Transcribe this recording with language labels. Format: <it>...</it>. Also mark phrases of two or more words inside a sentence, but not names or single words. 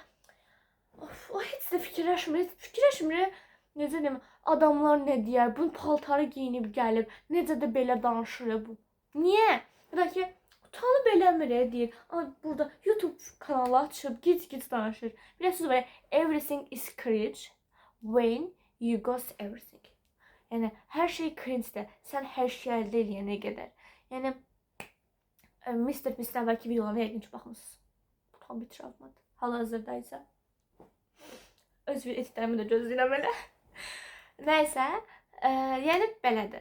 <az>Of, o heç də fikirləşmir. Necə deyim, adamlar nə deyər, bunun paltarı giyinib gəlib, necə də belə danışır bu. Niyə? Ya da ki, utanıb eləmir deyir. Burada YouTube kanalı açıb, gic danışır. Bir də söz var,</az> <en>everything is cringe when you got everything.</en> <az>Yəni, hər şey cringe-dir, sən hər şey əldə eləyənə qədər. Yəni, Mr. Beast'dən əvvəlki videolarına yəqin ki, baxmışsınız. Bu tam bir travmadır. Hal-hazırda isə öz bir editlərimi də gözləyirəm elə. Nəysə, yəni belədir.</az>